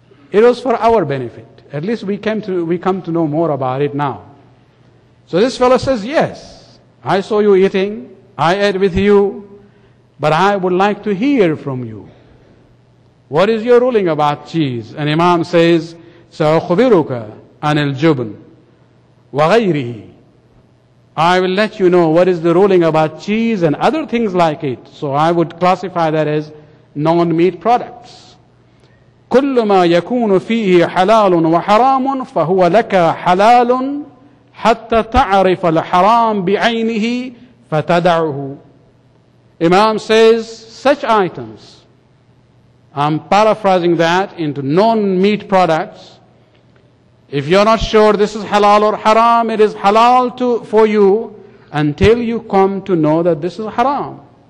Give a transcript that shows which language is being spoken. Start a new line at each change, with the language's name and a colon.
English: It was for our benefit. At least we come to know more about it now. So this fellow says, yes, I saw you eating, I ate with you, but I would like to hear from you. What is your ruling about cheese? And Imam says,
Arabic: سأخبرك عن الجبن وغيره.
English: I will let you know what is the ruling about cheese and other things like it. So I would classify that as non-meat products.
Arabic: كل ما يكون فيه حلال وحرام فهو لك حلال حتى تعرف الحرام بعينه فتدعه.
English: Imam says such items, I'm paraphrasing that into non-meat products. If you're not sure this is halal or haram, it is halal for you until you come to know that this is haram.